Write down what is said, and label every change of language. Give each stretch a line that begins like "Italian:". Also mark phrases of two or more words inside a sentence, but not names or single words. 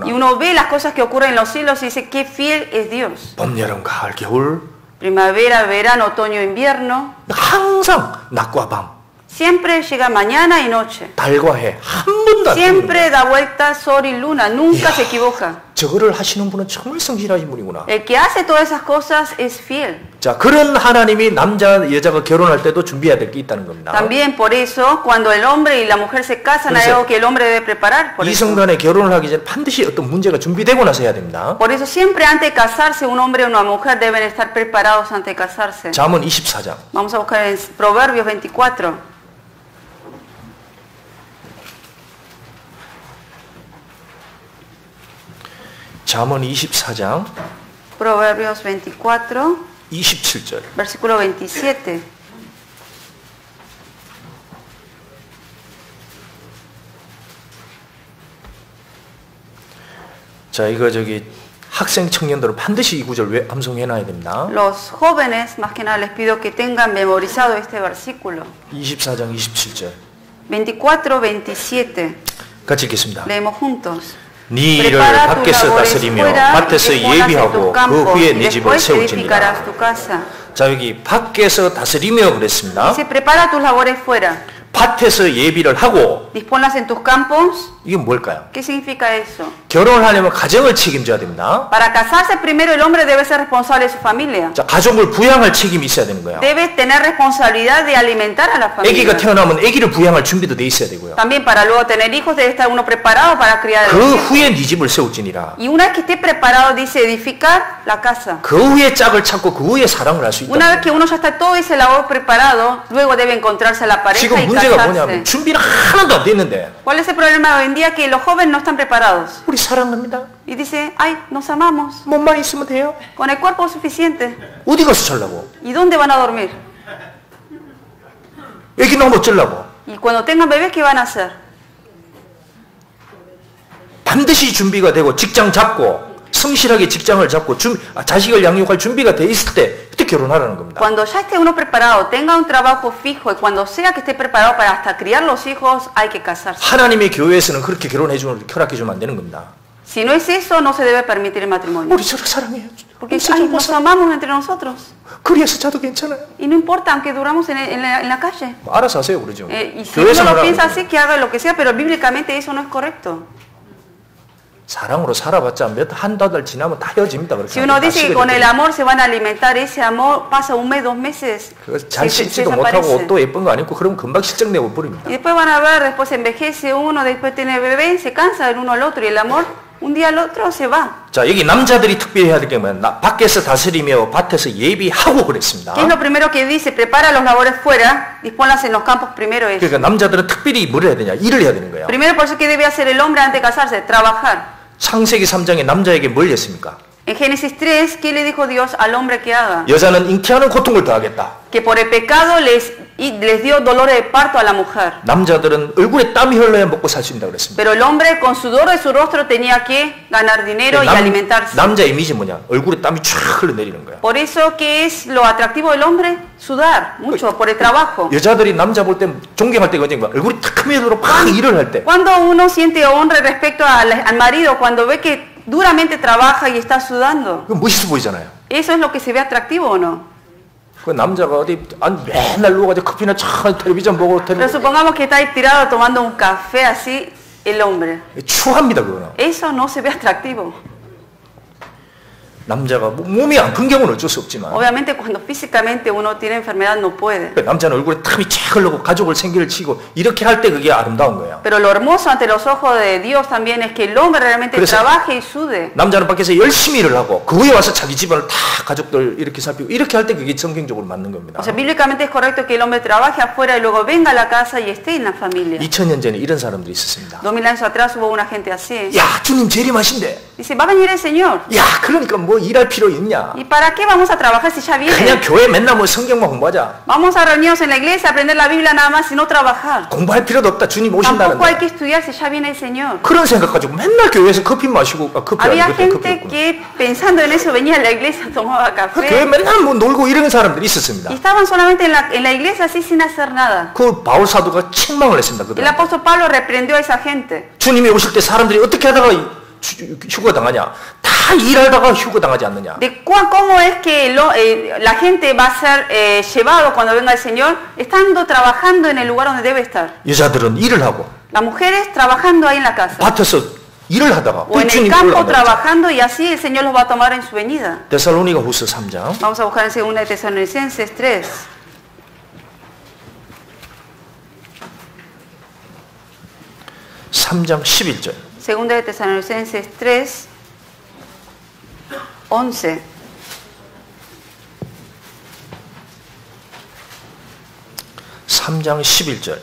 Spanish: Y uno ve las cosas que ocurren en los cielos y dice qué fiel es Dios.
Korean: 봄, 여름, 가을, 겨울.
Spanish: Primavera, verano, otoño, invierno.
Korean: 항상 낮과 밤.
Spanish: Siempre llega mañana y noche.
Korean: 달과 해. 한 번도 안
Spanish: Siempre da vuelta sol y luna. Nunca se equivoca.
Korean: 저거를 하시는 분은 정말 성실하신 분이구나.
Spanish: El que hace todas esas cosas es fiel.
Korean: 자, 그런 하나님이 남자, 여자가 결혼할 때도 준비해야 될 게 있다는 겁니다.
Spanish: También por eso, cuando el hombre y la mujer se casan, hay algo que el hombre debe preparar. Por eso.
Korean: 이성간에 결혼을 하기 전에 반드시 어떤 문제가 준비되고 나서 해야 됩니다.
Spanish: Por eso siempre antes de casarse, un hombre y una mujer deben estar preparados antes de casarse.
Korean: 잠언 24장.
Spanish: Vamos a buscar en Proverbios 24.
Korean: 잠언 24장
Spanish: Proverbios 24,
Korean: 27절.
Spanish: versículo 27.
Korean: 자, 이거 학생 청년들은 반드시 이 구절 왜 암송해 놔야 됩니다.
Spanish: Los jóvenes, más que nada, les pido que tengan memorizado este versículo.
Korean: 24장 27절.
Spanish: 24, 27.
Korean: 같이 읽겠습니다.
Spanish: Leemos juntos.
Korean: 네 일을 밖에서 다스리며 밭에서 예비하고 그 후에 네 집을 세울지니라. 자, 여기 밖에서 다스리며 그랬습니다.
Spanish: Dice, prepara tus labores fuera.
Korean: 밭에서 예비를 하고
Spanish: Disponlas en tus campos.
Korean: 이게 뭘까요?
Spanish: ¿Qué significa eso?
Korean: 결혼을 하려면 가정을 책임져야 됩니다.
Spanish: Para casarse primero el hombre debe ser responsable de su familia.
Korean: 자, 가족을 부양할 책임이 있어야 되는 거예요.
Spanish: Debe tener responsabilidad de alimentar a la
Korean: 아기가
Spanish: familia.
Korean: 태어나면 아기를 부양할 준비도 돼 있어야 되고요.
Spanish: También para luego tener hijos debe estar uno preparado para criar a
Korean: 그
Spanish: los hijos.
Korean: 후에 네 집을 세울지니라.
Spanish: Y una vez que esté preparado dice edificar la casa.
Korean: 그 후에 짝을 찾고 그 후에 사랑을 할 수 있다.
Spanish: Una vez que uno ya está todo ese labor preparado, luego debe encontrarse a la pareja
Korean: 지금
Spanish: y
Korean: 문제가
Spanish: casarse.
Korean: 뭐냐면 준비를 하나도 안 됐는데
Spanish: ¿Cuál es el problema hoy en día? Que los jóvenes no están preparados.
Korean: 우리 사랑합니다.
Spanish: Y dice, ay, nos amamos.
Korean: 몸만 있으면 돼요.
Spanish: Con el cuerpo suficiente.
Korean: 어디 가서 잘라고?
Spanish: ¿Y dónde van a dormir?
Korean: 애기 나오면 어쩌려고?
Spanish: Y cuando tengan bebés, ¿qué van a hacer?
Korean: 반드시 준비가 되고 직장 잡고 성실하게 직장을 잡고 자식을 양육할 준비가 돼 있을 때 그때 결혼하라는 겁니다.
Spanish: Cuando ya esté uno preparado, tenga un trabajo fijo y cuando sea que esté preparado para hasta criar los hijos, hay que casarse.
Korean: 하나님의 교회에서는 그렇게 허락해주면 안 되는 겁니다.
Spanish: Si no es eso, no se debe permitir el matrimonio.
Korean: 우리 서로 사랑해요.
Spanish: Porque ay, nos amamos entre nosotros.
Korean: 그래서 자도 괜찮아요.
Spanish: Y no importa, aunque duramos en la calle.
Korean: 알아서 하세요, 그러죠.
Spanish: Y si uno lo piensa así, que haga lo que sea, pero bíblicamente eso no es correcto.
Korean: 사랑으로 살아봤자 한 달 지나면 다 헤어집니다. 그렇게.
Spanish: Si uno dice que con el amor se van a alimentar, ese amor pasa un mes, 2 meses.
Korean: 잘 씻지도 못하고 옷도 예쁜 거 안 입고 그러면 금방 실증내고 버립니다.
Spanish: Y después van a ver, después envejece uno, después tiene bebé, se cansa el uno al otro y el amor un día al otro se va.
Korean: 자, 여기 남자들이 특별히 해야 될 게 뭐냐? 밖에서 다스리며 밭에서 예비하고 그랬습니다.
Spanish: ¿Qué es lo primero que dice? Prepara los labores fuera, disponlas en los campos primero ellos.
Korean: 그러니까 남자들은 특별히 뭘 해야 되냐? 일을 해야 되는 거예요.
Spanish: Primero por eso que debe hacer el hombre antes de casarse, trabajar.
Korean: 창세기 3장에 남자에게 뭘 했습니까?
Spanish: En Génesis 3, ¿qué le dijo Dios al hombre que haga?
Korean: 여자는 잉태하는 고통을 더하겠다.
Spanish: Que por el pecado les dio dolores de parto a la mujer.
Korean: 남자들은 얼굴에 땀이 흘러야 먹고 살 수 있다 그랬습니다.
Spanish: Pero el hombre con sudor de su rostro tenía que ganar dinero y alimentarse.
Korean: 남자 이미지 뭐냐? 얼굴에 땀이 쫙 흘러내리는 거야.
Spanish: Por eso, ¿qué es lo atractivo del hombre? Sudar mucho por el trabajo.
Korean: 여자들이 남자 볼 때 존경할 때가 언젠가 얼굴이 탁 크면으로 팍 일을 할 때.
Spanish: Cuando uno siente honra respecto al marido, cuando ve que duramente trabaja y está sudando.
Korean: 멋있어 보이잖아요.
Spanish: ¿Eso es lo que se ve atractivo o no?
Korean: 그 남자가 어디 맨날 누워가지고 커피나 차 텔레비전 보고
Spanish: Pero supongamos que está ahí tirado tomando un café así, el hombre.
Korean: 추합니다 그거는.
Spanish: Eso no se ve atractivo.
Korean: 남자가 몸이 아픈 경우는 어쩔 수 없지만
Spanish: Obviamente cuando físicamente uno tiene enfermedad no puede.
Korean: 남자는 얼굴에 땀이 쫙 흘러고 가족을 생기를 치고 이렇게 할 때 그게 아름다운 거예요.
Spanish: Pero lo hermoso ante los ojos de Dios también es que el hombre realmente trabaje y sude.
Korean: 남자는 밖에서 열심히 일을 하고 그 후에 와서 자기 집안을 다 가족들 이렇게 살피고 이렇게 할 때 그게 성경적으로 맞는 겁니다.
Spanish: O sea, bíblicamente es correcto que el hombre trabaje afuera y luego venga a la casa y esté en la familia.
Korean: 2000년 전에 이런 사람들이 있었습니다.
Spanish: 2000 años atrás hubo una gente así.
Korean: 야, 주님 재림하신대.
Spanish: Dice, va a venir el Señor.
Korean: 야, 그러니까 뭐 일할 필요 있냐?
Spanish: ¿Y para qué vamos a trabajar si ya
Korean: 그냥
Spanish: viene?
Korean: 교회 맨날 뭐 성경만 공부하자.
Spanish: Vamos a reunirnos en la iglesia, aprender la Biblia nada más y no trabajar.
Korean: 공부할 필요도 없다. 주님
Spanish: Tampoco hay
Korean: 오신다는데.
Spanish: que estudiar si ya viene el Señor.
Korean: 그런 생각 가지고 맨날 교회에서 커피 마시고 커피
Spanish: Había
Korean: 아니고 그때 커피
Spanish: gente
Korean: 먹고.
Spanish: que pensando en eso venía a la iglesia, tomaba
Korean: 그 교회
Spanish: café
Korean: 맨날 뭐 놀고 이러는 사람들이 있었습니다.
Spanish: y estaban solamente en la iglesia así sin hacer nada.
Korean: 그 바울 사도가 책망을 했습니다.
Spanish: El
Korean: 그들.
Spanish: apóstol Pablo reprendió a esa gente.
Korean: 주님이 오실 때 사람들이 어떻게 하다가 휴가 당하냐? 다 일하다가 휴가 당하지 않느냐?
Spanish: De cómo es que la gente va a ser llevado cuando venga el Señor, estando trabajando en el lugar donde debe estar.
Korean: 여자들은 일을 하고
Spanish: Las mujeres trabajando ahí en la casa.
Korean: 밭에서 일을 하다가
Spanish: O en el
Korean: 주님이
Spanish: campo
Korean: 올라간다.
Spanish: trabajando y así el Señor los va a tomar en su venida.
Korean: 데살로니가후서 3장
Spanish: Vamos a buscar en 2 de Tesalonicenses 3.
Korean: 3장 11절.
Spanish: 2 de Tesalonicenses 3, 11.
Korean: 삼장 11절.